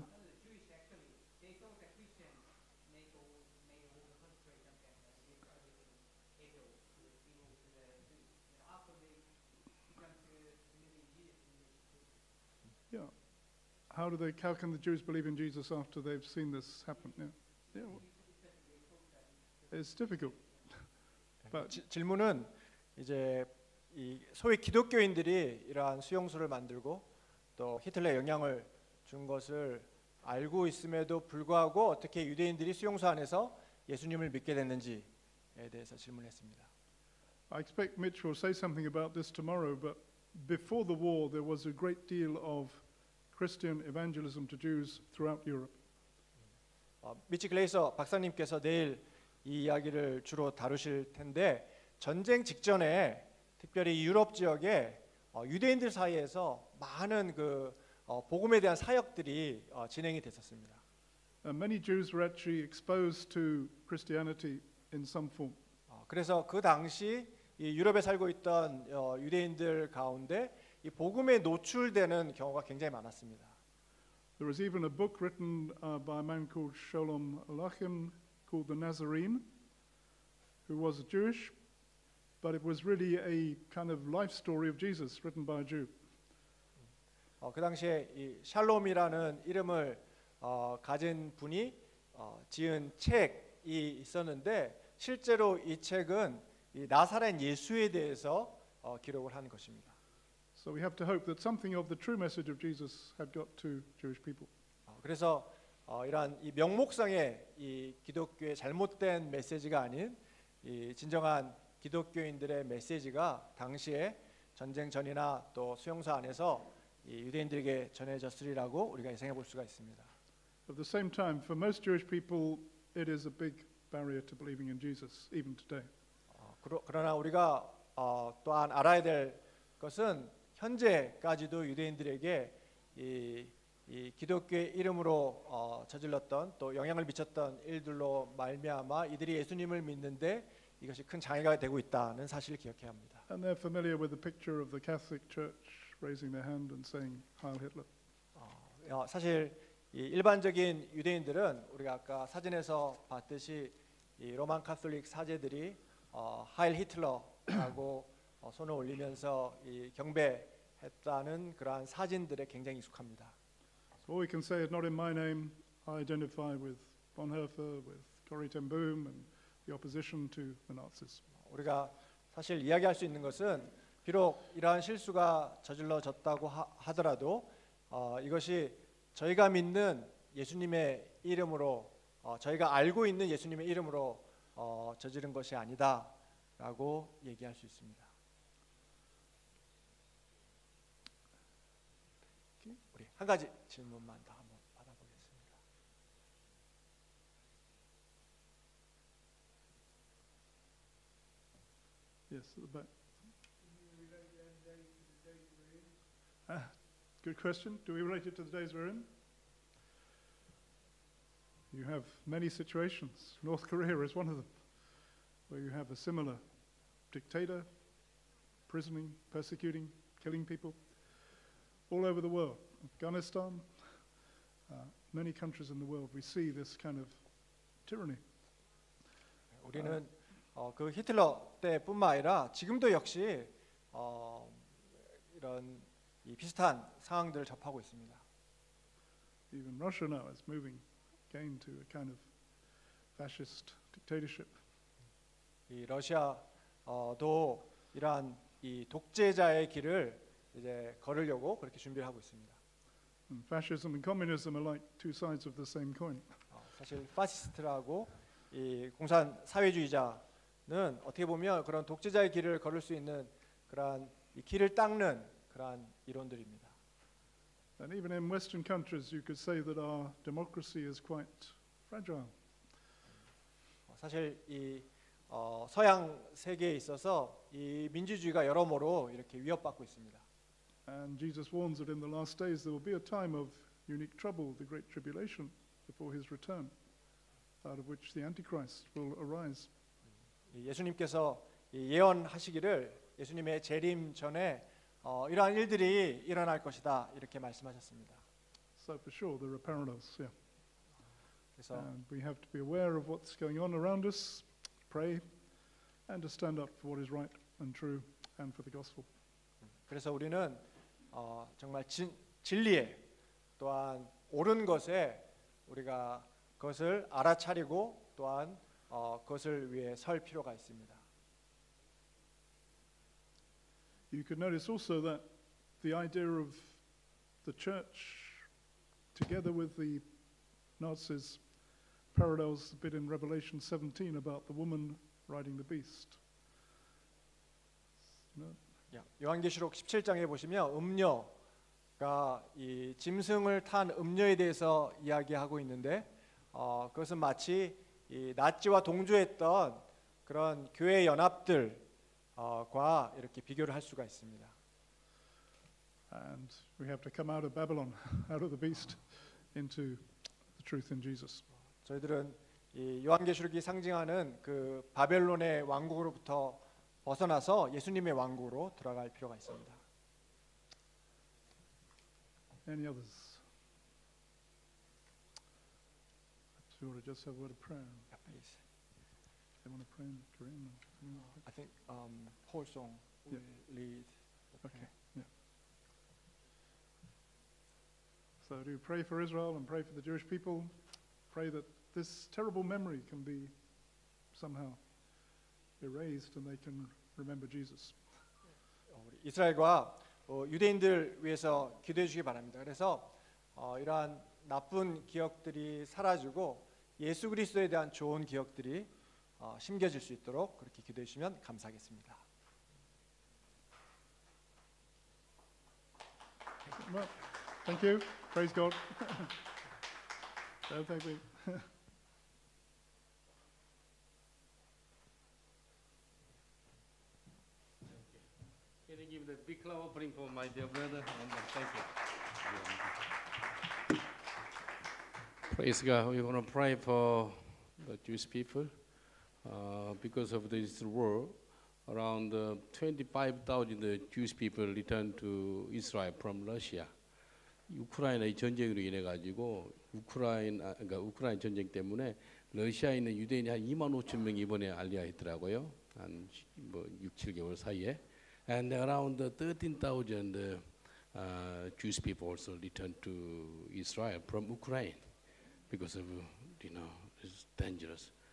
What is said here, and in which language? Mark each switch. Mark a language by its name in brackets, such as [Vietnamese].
[English] The Jewish actually, they thought that Christians made all the concentration camps and did everything evil to the Jews. And after they began to believe in Jesus, yeah. How can the Jews believe in Jesus after they've seen this happen? Yeah. Well, it's difficult. But [Korean] 질문은 이제 이 소위 기독교인들이 이러한 수용소를 만들고 또 히틀러의 영향을 준 것을 알고 있음에도 불구하고 어떻게 유대인들이 수용소 안에서 예수님을 믿게 됐는지에 대해서 질문했습니다. [English] I expect Mitch will say something about this tomorrow, but before the war there was a great deal of Christian evangelism to Jews throughout Europe. [Korean] 미치 글레이서 박사님께서 내일 이 이야기를 주로 다루실 텐데 전쟁 직전에 특별히 유럽 지역에 유대인들 사이에서 많은 그 복음에 대한 사역들이 진행이 됐었습니다. [English] Many Jews were actually exposed to Christianity in some form. [Korean] 그래서 그 당시 이 유럽에 살고 있던 유대인들 가운데 이 복음에 노출되는 경우가 굉장히 많았습니다. [English] There was even a book written by a man called Sholom Aleichem called The Nazarene, who was Jewish, but it was really a kind of life story of Jesus written by a Jew. [Korean] 그 당시에 이 샬롬이라는 이름을 가진 분이 지은 책이 있었는데 실제로 이 책은 이 나사렛 예수에 대해서 기록을 한 것입니다. [English] So we have to hope that something of the true message of Jesus had got to Jewish people. [Korean] 그래서 이러한 이 명목상의 이 기독교의 잘못된 메시지가 아닌 이 진정한 기독교인들의 메시지가 당시에 전쟁 전이나 또 수용소 안에서 이 유대인들에게 전해졌으리라고 우리가 예상해 볼 수가 있습니다. [English] At the same time, for most Jewish people, it is a big barrier to believing in Jesus, even today. [Korean] 그러나 우리가 또한 알아야 될 것은 현재까지도 유대인들에게 이 기독교의 이름으로 저질렀던 또 영향을 미쳤던 일들로 말미암아 이들이 예수님을 믿는데 이것이 큰 장애가 되고 있다는 사실을 기억해야 합니다. [English] And they're familiar with the picture of the Catholic Church raising their hand and saying, Heil Hitler. [Korean] 사실 이 일반적인 유대인들은 우리가 아까 사진에서 봤듯이 이 로만 카톨릭 사제들이 하일 히틀러라고 손을 올리면서 이 경배했다는 그러한 사진들에 굉장히 익숙합니다. [English] So all we can say is, not in my name, I identify with Bonhoeffer, with Corrie ten Boom, and the opposition to the Nazis. [Korean] 우리가 사실 이야기할 수 있는 것은 비록 이러한 실수가 저질러졌다고 하더라도 이것이 저희가 믿는 예수님의 이름으로 저희가 알고 있는 예수님의 이름으로 저지른 것이 아니다라고 얘기할 수 있습니다. 우리 한 가지 질문만 더 한번 받아보겠습니다. [English] Yes, at the back. Good question. Do we relate it to the days we're in? You have many situations. North Korea is one of them, where you have a similar dictator, imprisoning, persecuting, killing people all over the world. Afghanistan, many countries in the world, we see this kind of tyranny. [Korean] 우리는 그 히틀러 때뿐만 아니라 지금도 역시 이런 이 비슷한 상황들을 접하고 있습니다. [English] Even Russia now is moving again to a kind of fascist dictatorship. [Korean] 이 러시아도 이러한 이 독재자의 길을 이제 걸으려고 그렇게 준비를 하고 있습니다. [English] And fascism and communism are like two sides of the same coin. [Korean] 사실 파시스트라고 이 공산 사회주의자는 어떻게 보면 그런 독재자의 길을 걸을 수 있는 그러한 이 길을 닦는 그러한 이론들입니다. [English] And even in Western countries, you could say that our democracy is quite fragile. [Korean] 사실 이 서양 세계에 있어서 이 민주주의가 여러모로 이렇게 위협받고 있습니다. [English] And Jesus warns that in the last days there will be a time of unique trouble, the great tribulation, before his return, out of which the Antichrist will arise. [Korean] 예수님께서 예언하시기를 예수님의 재림 전에 이러한 일들이 일어날 것이다 이렇게 말씀하셨습니다. [English] So for sure there are parallels, yeah. [Korean] 그래서 [English] And we have to be aware of what's going on around us, pray, and to stand up for what is right and true and for the gospel. [Korean] 그래서 우리는 정말 진리에 또한 옳은 것에 우리가 그것을 알아차리고 또한 그것을 위해 설 필요가 있습니다. [English] You could notice also that the idea of the church together with the Nazis parallels a bit in Revelation 17 about the woman riding the beast. [Korean] 요한계시록 17장에 보시면 음녀가 이 짐승을 탄 음녀에 대해서 이야기하고 있는데 그것은 마치 이 나치와 동조했던 그런 교회 연합들과 이렇게 비교를 할 수가 있습니다. [English] And we have to come out of Babylon, out of the beast, into the truth in Jesus. [Korean] 저희들은 이 요한계시록이 상징하는 그 바벨론의 왕국으로부터 벗어나서 예수님의 왕국으로 들어갈 필요가 있습니다. [English] Any others? Do you want to just have a word of prayer? Yeah, please. They want to pray in Korean? I think Paul Song will lead. Okay, yeah. So do pray for Israel and pray for the Jewish people. Pray that this terrible memory can be somehow erased and they can remember Jesus. [Korean] 우리 이스라엘과 유대인들 위해서 기도해 주시기 바랍니다. 그래서 이러한 나쁜 기억들이 사라지고 예수 그리스도에 대한 좋은 기억들이 심겨질 수 있도록 그렇게 기도해 주시면 감사하겠습니다. [English] Well, thank you. Praise God. Thank you. Can you give the big clap offering for my dear brother? And thank you. Praise God. We're going to pray for the Jewish people because of this war. Around 25,000 Jewish people returned to Israel from Russia. [Korean] 우크라이나의 전쟁으로 인해 가지고 그러니까 우크라이나 전쟁 때문에 러시아에 있는 유대인이 한 25,000명 이번에 알리아했더라고요. 한 뭐 6, 7개월 사이에. [English] And around 13,000 Jewish people also returned to Israel from Ukraine because of it's dangerous.